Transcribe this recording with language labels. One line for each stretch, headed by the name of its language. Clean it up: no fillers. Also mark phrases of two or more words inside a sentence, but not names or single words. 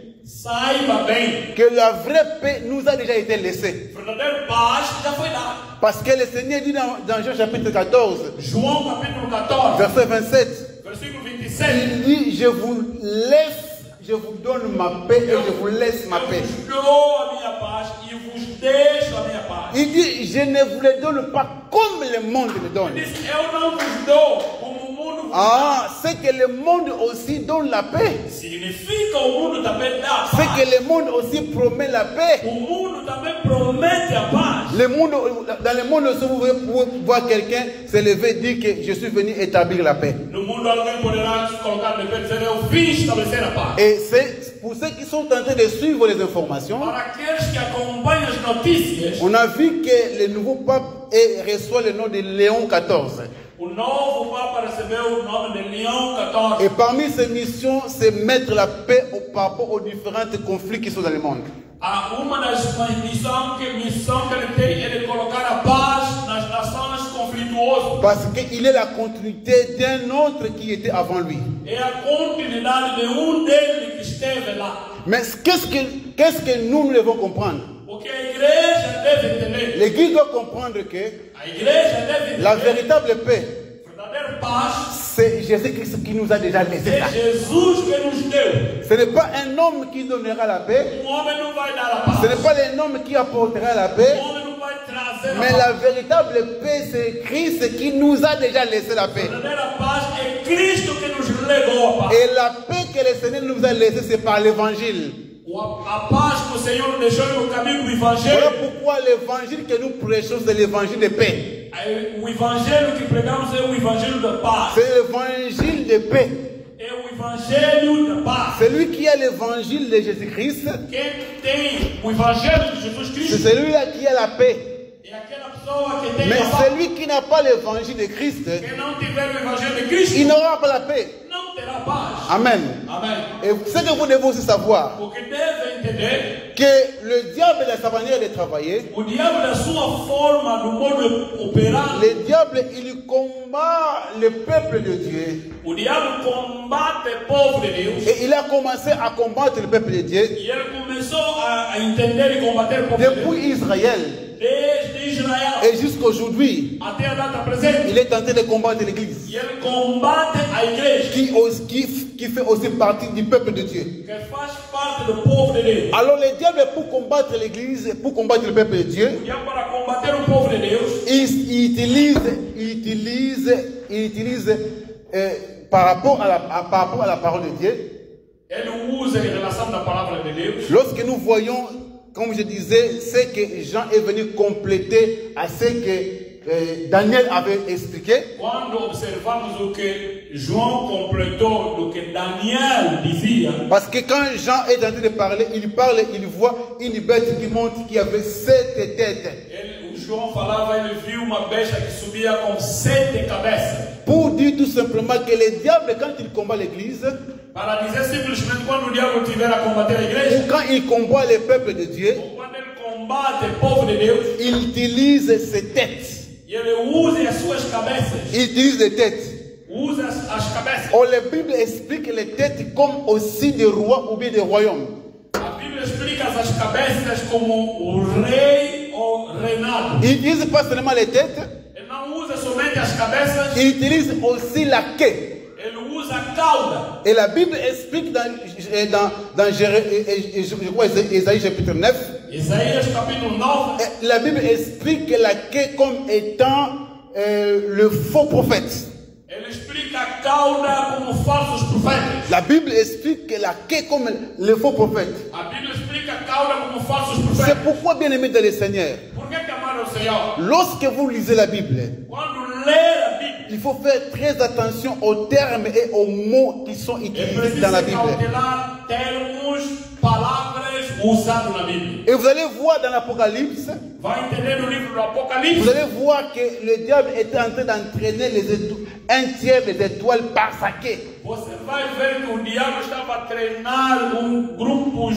Portuguese: saiba bem,
French: que la vraie paix nous a déjà été laissée.
Portuguese: verdadeira paz já foi dada.
French: Parce que le Seigneur dit dans Jean chapitre 14,
Portuguese: João capítulo 14,
French: verset 27,
Portuguese: versículo 27.
French: il dit, je vous laisse, je vous donne ma paix et je vous laisse ma paix.
Portuguese: Eu vos dou a minha paz e vos deixo a minha paz.
French: Il dit, je ne vous le donne pas comme le monde le donne.
Portuguese: Ele disse, eu não vos dou como o mundo vos
French: Ah, c'est que le monde aussi donne la paix.
Portuguese: dá. Significa o mundo também dá a
French: C'est
Portuguese: paz.
French: que le monde aussi promet la paix.
Portuguese: O mundo também promete a paz.
French: Le monde, dans le monde aussi, vous pouvez voir quelqu'un se lever et dire que je suis venu établir la paix.
Portuguese: No mundo alguém poderá se colocar de pé e dizer, eu vim estabelecer a paz.
French: Et c'est pour ceux qui sont en train de suivre les informations,
Portuguese: Para aqueles que acompanham as notícias,
French: on a vu que le nouveau pape reçoit le nom de Léon XIV.
Portuguese: o novo Papa recebeu o nome de Leão XIV.
French: Et parmi ses missions, c'est mettre la paix par rapport aux différents conflits qui sont dans le monde.
Portuguese: Uma das missões que ele tem é de colocar a paz nas nações conflituosas.
French: Parce qu'il est la continuité d'un autre qui était avant lui.
Portuguese: É a continuidade de dele que esteve lá.
French: Mais qu'est-ce que nous devons comprendre?
Portuguese: O que a igreja deve entender?
French: L'Église doit comprendre que
Portuguese: A igreja deve entender.
French: la véritable paix,
Portuguese: Verdadeira paz
French: c'est Jésus-Christ qui nous a déjà laissé ça.
Portuguese: é Jesus que nos deu.
French: Ce n'est pas un homme qui donnera la paix,
Portuguese: Homem não vai dar a paz.
French: ce n'est pas un homme qui apportera la paix,
Portuguese: Homem não vai trazer
French: mais
Portuguese: a paz.
French: la véritable paix, c'est Christ qui nous a déjà laissé la paix.
Portuguese: Verdadeira paz é Cristo que nos legou a paz.
French: Et la paix que le Seigneur nous a laissée, c'est par l'évangile.
Portuguese: A paz que o Senhor nos deixou no caminho do
French: Voilà
Portuguese: Evangelho.
French: pourquoi l'évangile que nous prêchons, c'est l'évangile de paix.
Portuguese: O Evangelho que pregamos é o Evangelho da paz.
French: C'est l'évangile de paix.
Portuguese: É o Evangelho da paz.
French: Celui qui a l'évangile de Jésus-Christ,
Portuguese: Quem tem o Evangelho de Jesus
French: c'est
Portuguese: Cristo
French: celui-là qui a la paix.
Portuguese: é aquela pessoa que tem
French: Mais
Portuguese: a paz.
French: celui qui n'a pas l'évangile de Christ,
Portuguese: Quem não tiver o Evangelho de Cristo
French: il n'aura pas la paix.
Portuguese: não terá paz.
French: Amen.
Portuguese: Amém.
French: Et ce que vous devez aussi savoir,
Portuguese: O que deve entender,
French: que le diable, dans sa manière de travailler,
Portuguese: o diabo da sua forma, do modo de operar,
French: le diable, il combat le peuple de Dieu.
Portuguese: o diabo combate o povo de Deus.
French: Et il a commencé à combattre le peuple de Dieu
Portuguese: E ele começou a entender e combater o povo de Deus.
French: depuis Israël.
Portuguese: Desde Israel
French: Et jusqu'aujourd'hui,
Portuguese: até a data presente.
French: il est tenté de combattre l'Église,
Portuguese: E ele combate a igreja,
French: qui fait aussi partie du peuple de Dieu.
Portuguese: que faz parte do povo de Deus.
French: Alors le diable, pour combattre l'Église, pour combattre le peuple de Dieu,
Portuguese: E para combater o povo de Deus,
French: il utilise par rapport à la parole de Dieu.
Portuguese: ele usa em relação da palavra de Deus.
French: Lorsque nous voyons, comme je disais, c'est que Jean est venu compléter à ce que Daniel avait expliqué.
Portuguese: Quando observamos o que João completou do que Daniel dizia,
French: Parce que quand Jean est en train de parler, il voit une bête qui monte qui avait 7 têtes.
Portuguese: o João falava, ele viu uma besta que subia com 7 cabeças.
French: Pour dire tout simplement que le diable, quand il combat l'église,
Portuguese: Para dizer simplesmente, quando o diabo tiver a combater a igreja,
French: ou quand il combat le peuple de Dieu,
Portuguese: ou quando ele combate o povo de Deus,
French: il utilise ses têtes.
Portuguese: e ele usa as suas cabeças.
French: Il utilise les têtes.
Portuguese: Usa as cabeças.
French: Or, la Bible explique les têtes comme aussi des rois ou bien des royaumes.
Portuguese: A Bíblia explica as cabeças como o rei ou reinado.
French: Il n'utilise pas seulement les têtes,
Portuguese: Ele não usa somente as cabeças,
French: il utilise aussi la queue.
Portuguese: ele usa a cauda.
French: Et la Bible explique dans je crois, Ésaïe chapitre 9,
Portuguese: Isaías capítulo 9,
French: la Bible explique la queue comme étant le faux prophète.
Portuguese: ele explica a cauda como falsos profetas.
French: La Bible explique que la queue comme le faux prophète.
Portuguese: A Bíblia explica a cauda como falsos
French: C'est
Portuguese: profetas.
French: pourquoi, bien aimé dans le Seigneur,
Portuguese: Por que amar ao Senhor?
French: lorsque vous lisez la Bible,
Portuguese: Quando lê a Bíblia,
French: il faut faire très attention aux termes et aux mots qui sont
Portuguese: é
French: utilisés dans la
Portuguese: preciso
French: Bible.
Portuguese: cautelar termos, palavras usados na Bíblia.
French: Et vous allez voir dans l'Apocalypse,
Portuguese: Vai entender no livro do
French: vous
Portuguese: Apocalipse.
French: allez voir que le diable était en train d'entraîner un tiers des étoiles par sa queue.
Portuguese: Você vai ver que o diabo estava a treinar grupos